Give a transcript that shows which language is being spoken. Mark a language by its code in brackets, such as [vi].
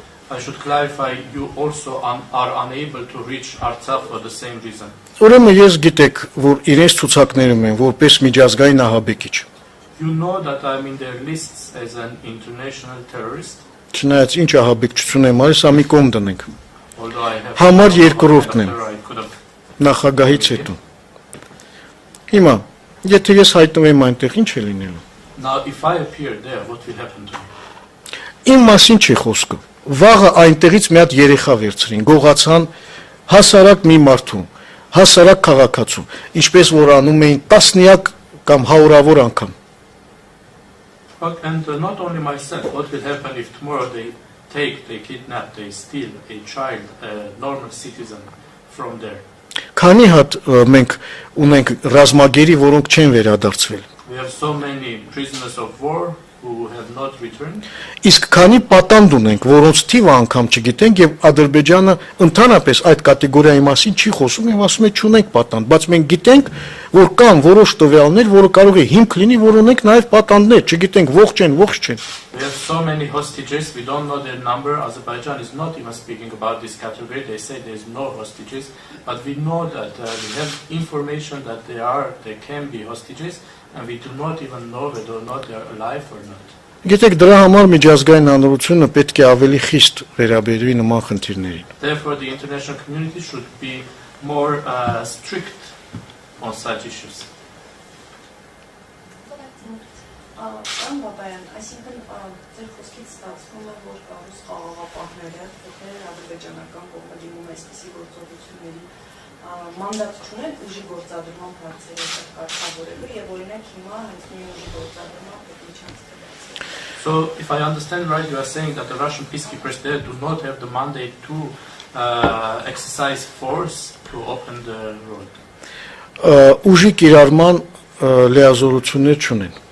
[en] I should clarify, you also are unable to reach Artsakh for the same reason. [hy] Ուրեմն ես գիտեք, որ իրենց ցուցակներում են որպես միջազգային ահաբեկիչ։ [en] You know that I'm in their lists as an international terrorist. [hy] Չնայած ինչ ահաբեկչություն եմ արել, սա մի կողմ դնենք։ [en] Although I have [hy] Համար երկրորդն եմ նախագահից հետո։ Հիմա, եթե ես հայտնվեմ այնտեղ, ինչ է լինելու։ [en] Now if I appear there, what will happen to me? [hy] Իմ մասին չի խոսքը։ Վաղը այնտեղից մի հատ երեխա վերցրին, գողացան հասարակ մի մարդու, հասարակ քաղաքացու, ինչպես որ անում էին տասնյակ կամ հարյուրավոր անգամ։ [en] And not only myself, what will happen if tomorrow they kidnap, they steal a child, a normal citizen from there? [hy] Քանի հատ մենք ունենք ռազմագերի, որոնք չեն վերադարձվել։ [en] We have so many prisoners of war who have not returned. [hy] Իսկ քանի պատանդ ունենք, որոնց թիվը անգամ չգիտենք եւ Ադրբեջանը ընդհանրապես այդ կատեգորիայի մասին չի խոսում եւ ասում է չունենք պատանդ, բայց մենք գիտենք, որ կան որոշ տվյալներ, որը կարող է հիմք լինի, որ ունենք նաեւ պատանդներ, չգիտենք ողջ են, ողջ չեն։ [en] We have so many hostages, we don't know their number. Azerbaijan is not even speaking about this category. They say there is no hostages, but we know that we have information that there can be hostages, and we do not even know whether or not they are alive or not. [hy] Գիտեք, դրա համար միջազգային հանրությունը պետք է ավելի խիստ վերաբերվի նման խնդիրներին։ [en] Therefore, the international community should be more strict on such issues. [hy] Այսինքն ձեր խոսքից ստացվում է, որ ռուս խաղաղապահները, եթե ադրբեջանական կողմը դիմում է այսպիսի գործողությունների մանդատ չունեն ուժի գործադրման հարցերը կարգավորելու եւ օրինակ հիմա հենց մի ուժի գործադրման պետք է [en] So, if I understand right, you are saying that the Russian peacekeepers there do not have the mandate to exercise force to open the road. [hy] Ուժի կիրառման լիազորություններ չունեն։